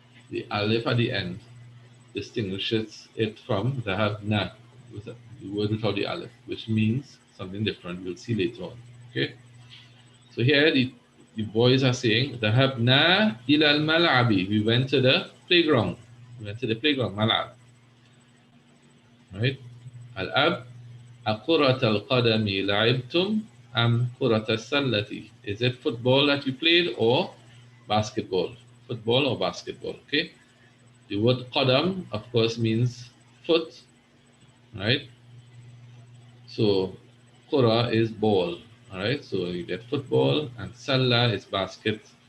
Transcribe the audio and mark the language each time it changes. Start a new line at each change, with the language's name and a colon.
English: The alif at the end distinguishes it from ذهبنا, with the word without the alif, which means something different. We'll see later on. Okay? So here the boys are saying
Arabic: ذهبنا إلى الملعب.
English: We went to the playground. We went to the playground. ملعب. Right?
Arabic: الأب أكرة القدم لعبتم أم كرة السلة?
English: Is it football that you played or basketball? Football or basketball? Okay. The word qadam, of course, means foot, right? So kura is ball, all right? So you get football, and salla is basket.